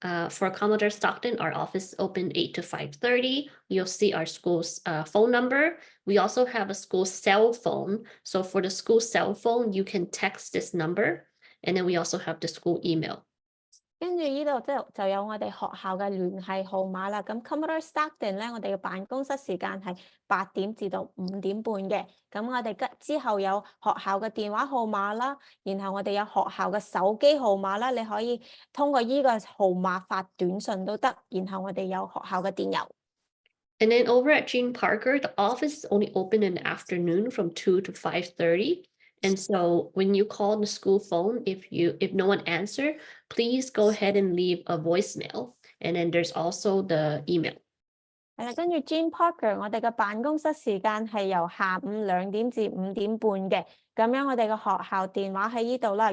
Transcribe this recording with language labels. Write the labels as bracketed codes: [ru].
[en] For Commodore Stockton, our office is open 8 to 5:30. You'll see our school's phone number. We also have a school cell phone. So for the school cell phone, you can text this number. And then we also have the school email. [yue] 跟住呢度就有我哋學校嘅聯繫號碼啦。咁 Commodore Stockton 咧，我哋嘅辦公室時間係8點至到5點半嘅。咁我哋之後有學校嘅電話號碼啦，然後我哋有學校嘅手機號碼啦，你可以通過呢個號碼發短信都得。然後我哋有學校嘅電郵。 [en] And then over at Gene Parker, the office is only open in the afternoon from 2 to 5:30. And so when you call the school phone, if no one answer, please go ahead and leave a voicemail. And then there's also the email. [yue] 係啦，跟住 Gene Parker， 我哋嘅辦公室時間係由下午2點至5點半嘅。咁樣我哋嘅學校電話喺呢度啦。